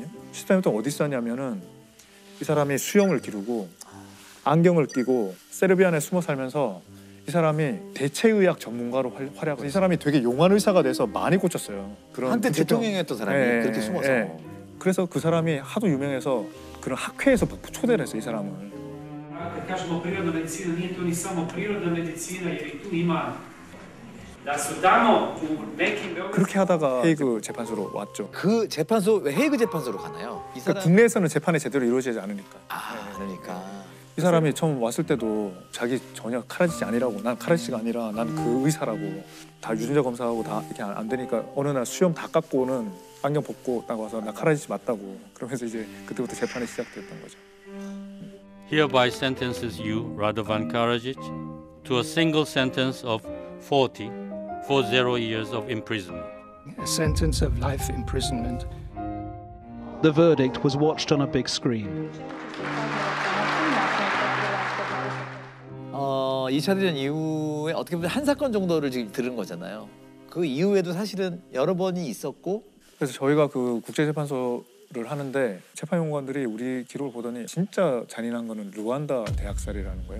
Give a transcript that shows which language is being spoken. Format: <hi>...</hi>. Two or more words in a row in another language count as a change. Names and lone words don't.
<ko>13년 동안 어디 있었냐면은 이 사람이 수영을 기르고 안경을 끼고 세르비안에 숨어 살면서 이 사람이 대체의학 전문가로 활약을. 이 사람이 되게 용한 의사가 돼서 많이 고쳤어요. 그런 한때 대통령이었던 사람이 그렇게 숨어서. 그래서 그 사람이 하도 유명해서 그런 학회에서 초대를 했어요, 이 사람을.</ko> <sr>Kad kažemo prirodna medicina, nije to ni samo prirodna medicina, jer i tu ima da su tamo u nekim</sr> <ko>그렇게 하다가 헤이그 재판소로 왔죠. 그 재판소 왜 헤이그 재판소로 가나요? 이 사람... 그러니까 국내에서는 재판이 제대로 이루어지지 않으니까. 그러니까. 이 사람이 처음 왔을 때도 자기 전혀 카라지치 아니라고, 난 카라지치가 아니라 난 그 의사라고, 다 유전자 검사하고 다 이렇게 안 되니까 어느 날 수염 다 깎고는 안경 벗고 딱 와서 나 카라지치 맞다고. 그러면서 이제 그때부터 재판이 시작됐던 거죠.</ko> <en>Hereby sentences you, Radovan Karadzic, to a single sentence of 40 years of imprisonment. A sentence of life imprisonment. The verdict was watched on a big screen.</en> <ko>2차 대전 이후에 어떻게 보면 한 사건 정도를 지금 들은 거잖아요. 그 이후에도 사실은 여러 번이 있었고. 그래서 저희가 그 국제재판소를 하는데 재판연구관들이 우리 기록을 보더니 진짜 잔인한 거는 르완다 대학살이라는 거예요.</ko>